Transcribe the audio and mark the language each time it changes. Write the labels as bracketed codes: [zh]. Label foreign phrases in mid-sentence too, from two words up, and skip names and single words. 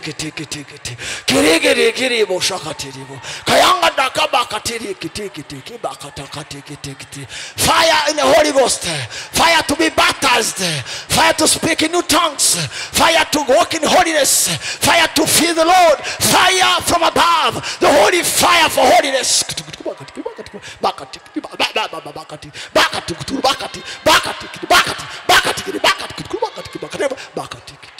[en] kiti kiti kiti kiri kiri kiri bo shakatiri bo kayanga dakaba katiri kiti kiti kibakata kiti kiti kiti fire in the Holy Ghost fire to be baptized fire to speak in new tongues fire to walk in holiness fire to feel the Lord fire from above the holy fire for holiness bakati bakati bakati bakati bakati bakati bakati bakati bakati